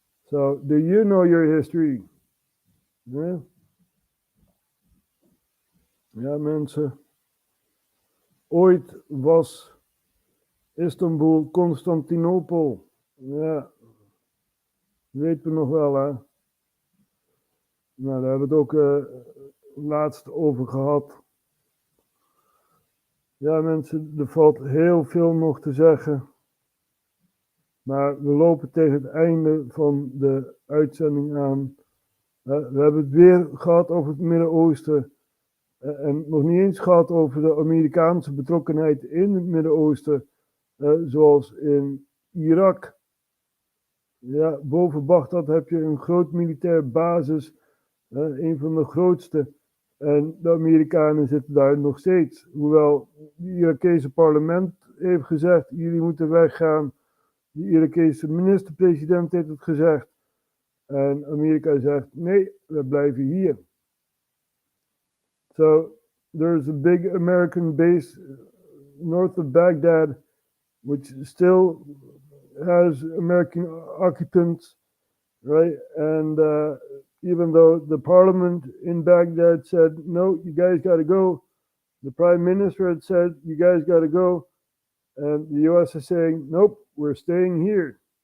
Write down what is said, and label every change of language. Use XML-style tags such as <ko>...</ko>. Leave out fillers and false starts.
<en>So, do you know your history? Yeah?</en> <nl>Ja, mensen. Ooit was Istanbul Constantinopel. Ja. Weten we nog wel, hè? Nou, daar hebben we het ook laatst over gehad. Ja, mensen, er valt heel veel nog te zeggen. Maar we lopen tegen het einde van de uitzending aan. We hebben het weer gehad over het Midden-Oosten. En nog niet eens gehad over de Amerikaanse betrokkenheid in het Midden-Oosten. Zoals in Irak. Ja, boven Bagdad heb je een groot militair basis. Een van de grootste. En de Amerikanen zitten daar nog steeds. Hoewel het Irakese parlement heeft gezegd, jullie moeten weggaan. De Irakese minister-president heeft het gezegd. En Amerika zegt, nee, we blijven hier.</nl> <en>So, there's a big American base north of Baghdad, which still has American occupants, right? And even though the parliament in Baghdad said, no, you guys got to go, the prime minister had said, you guys got to go, and the US is saying, nope, we're staying here.</en>